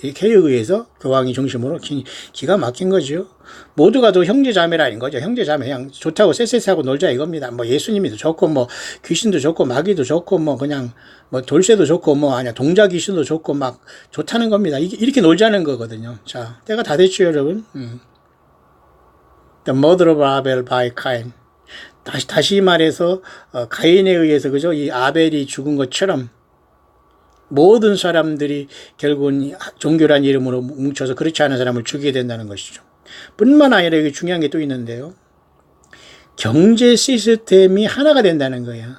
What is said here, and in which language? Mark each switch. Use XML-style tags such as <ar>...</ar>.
<ko>개혁에 의해서 교황이 중심으로 기가 막힌 거죠. 모두가 또 형제자매라는 거죠. 형제자매 그냥 좋다고 쎄쎄하고 놀자 이겁니다. 뭐 예수님도 좋고 뭐 귀신도 좋고 마귀도 좋고 뭐 그냥 뭐 돌쇠도 좋고 뭐 아니야 동자 귀신도 좋고 막 좋다는 겁니다. 이렇게 놀자는 거거든요. 자, 때가 다 됐죠, 여러분.</ko> <en>The mother of Abel by Cain.</en> <ko>다시 말해서 가인에 의해서 그죠? 이 아벨이 죽은 것처럼 모든 사람들이 결국은 종교란 이름으로 뭉쳐서 그렇지 않은 사람을 죽이게 된다는 것이죠. 뿐만 아니라 여기 중요한 게 또 있는데요. 경제 시스템이 하나가 된다는 거예요.</ko>